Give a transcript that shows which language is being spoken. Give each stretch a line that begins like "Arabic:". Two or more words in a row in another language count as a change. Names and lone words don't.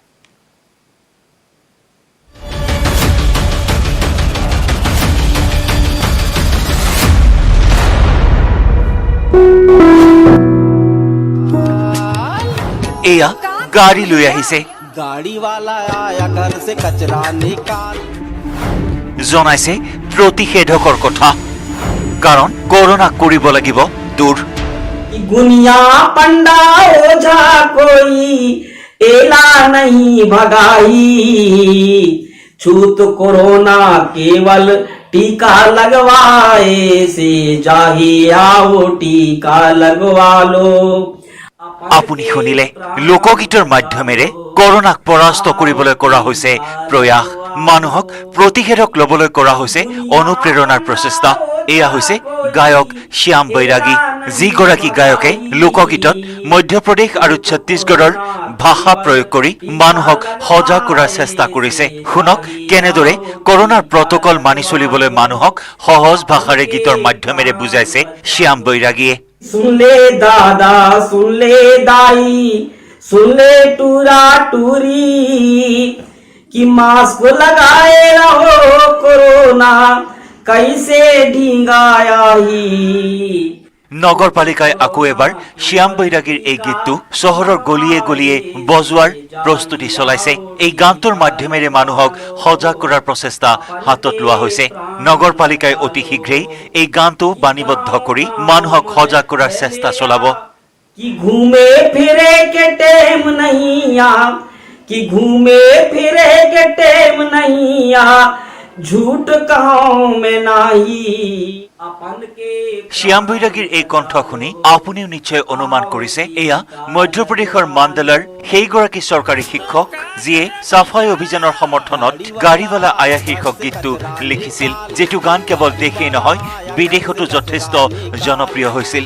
Assamese: এয়া গাড়ী লৈ আহিছে, জনাইছে প্ৰতিষেধকৰ কথা, কাৰণ কৰোনা কৰিব লাগিব দূৰ।
Chhattisgarhi: गुनिया पंडा ओझा कोई एला नहीं भगाई, छूत कोरोना केवल टीका लगवाए से जाही आओ टीका लगवा लो।
Assamese: আপুনি শুনিলে, লোকগীতৰ মাধ্যমেৰে কৰোনাক পৰাস্ত কৰিবলৈ কৰা হৈছে প্ৰয়াস। মানুহক প্ৰতিষেধক ল'বলৈ কৰা হৈছে অনুপ্ৰেৰণাৰ প্ৰচেষ্টা। এয়া হৈছে গায়ক শ্যাম বৈৰাগী, যিগৰাকী গায়কে লোকগীতত মধ্যপ্ৰদেশ আৰু ছত্তীশগড়ৰ ভাষা প্ৰয়োগ কৰি মানুহক সজাগ কৰাৰ চেষ্টা কৰিছে। শুনক কেনেদৰে কৰোনাৰ প্ৰটকল মানি চলিবলৈ মানুহক সহজ ভাষাৰে গীতৰ মাধ্যমেৰে বুজাইছে শ্যাম বৈৰাগীয়ে।
Chhattisgarhi: सुन ले दादा सुन ले दाई सुन ले टूरा टूरी, कि मास्क लगाए रहो कोरोना कैसे ढिंगाया ही।
Assamese: নগৰপালিকাই আকৌ এবাৰ শ্যাম বৈৰাগীৰ এই গীতটো চহৰৰ গলিয়ে গলিয়ে বজোৱাৰ প্ৰস্তুতি চলাইছে। এই গানটোৰ মাধ্যমেৰে মানুহক সজাগ কৰাৰ প্ৰচেষ্টা হাতত লোৱা হৈছে। নগৰপালিকাই অতি শীঘ্ৰেই এই গানটো বাণীবদ্ধ কৰি মানুহক সজাগ কৰাৰ চেষ্টা চলাব।
Chhattisgarhi: कि घूमे फिरे के टेम नहीं आ, कि घूमे फिरे के टेम नहीं आ, झूठ गाँव में नाही।
Assamese: শ্যাম বৈৰাগীৰ এই কণ্ঠ শুনি আপুনিও নিশ্চয় অনুমান কৰিছে, এয়া মধ্যপ্ৰদেশৰ মাণ্ডলাৰ সেইগৰাকী চৰকাৰী শিক্ষক যিয়ে চাফাই অভিযানৰ সমৰ্থনত গাড়ীৱালা আয়া শীৰ্ষক গীতটো লিখিছিল, যিটো গান কেৱল দেশেই নহয় বিদেশতো যথেষ্ট জনপ্ৰিয় হৈছিল।